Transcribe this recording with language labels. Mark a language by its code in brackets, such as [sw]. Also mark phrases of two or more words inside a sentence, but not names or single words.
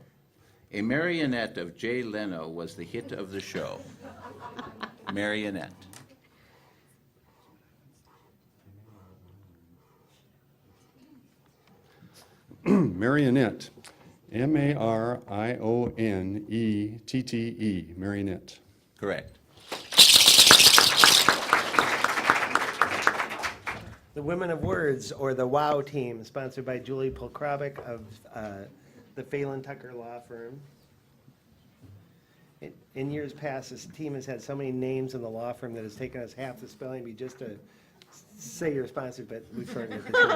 [en] A marionette of Jay Leno was the hit of the show. Marionette. Marionette. M-A-R-I-O-N-E-T-T-E. Marionette. Correct. The Women of Words, or the WOW team, sponsored by Julie Polkrabic of the Phelan Tucker Law Firm. In years past, this team has had so many names in the law firm that it's taken us half the spelling bee just to say you're sponsored, but we've heard it.